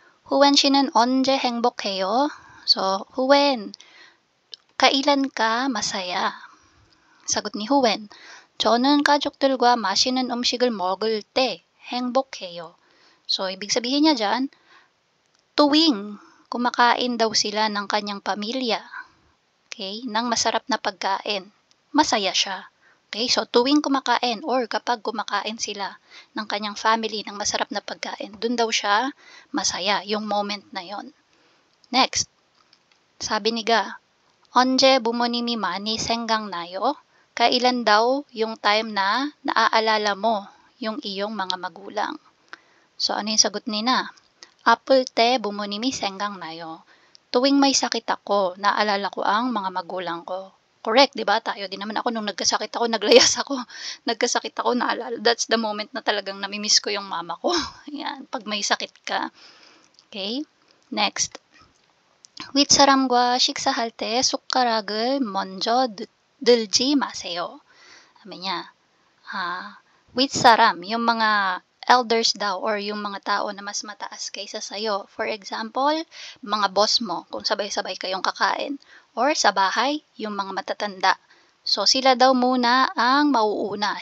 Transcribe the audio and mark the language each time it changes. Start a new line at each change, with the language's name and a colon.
Korean: Huwen 씨는 언제 행복해요?
Filipino: So, Huwen, kailan ka masaya? 사got ni Huwen,
Korean: 저는 가족들과 맛있는 음식을 먹을 때 행복해요.
Filipino: So, ibig sabihin niya dyan, tuwing kumakain daw sila ng kanyang pamilya, okay, ng masarap na pagkain, masaya siya. Okay, so tuwing kumakain or kapag kumakain sila ng kanyang family ng masarap na pagkain, dun daw siya masaya, yung moment na yon. Next, sabi ni Ga,
Korean: 언제 부모님이 많이 생각나요?
Filipino: Kailan daw yung time na naaalala mo yung iyong mga magulang? So, ano yung sagot ni Na?
Korean: 아플 때 부모님이 생각나요.
Filipino: Tuwing may sakit ako, naalala ko ang mga magulang ko. Correct, di ba? Tayo din naman ako nung nagkasakit ako, naglayas ako. Nagkasakit ako, naalala.
English: That's the moment
Filipino: na talagang namimiss ko yung mama ko. Yan, pag may sakit ka. Okay? Next.
Korean: 윗사람과 식사할 때 숟가락을 먼저 들지 마세요.
Filipino: Sabi niya, 윗사람, yung mga elders daw or yung mga tao na mas mataas kaysa sa'yo.
English: For example,
Filipino: mga boss mo, kung sabay-sabay kayong kakain. Or sa bahay, yung mga matatanda. So, sila daw muna ang mauuna.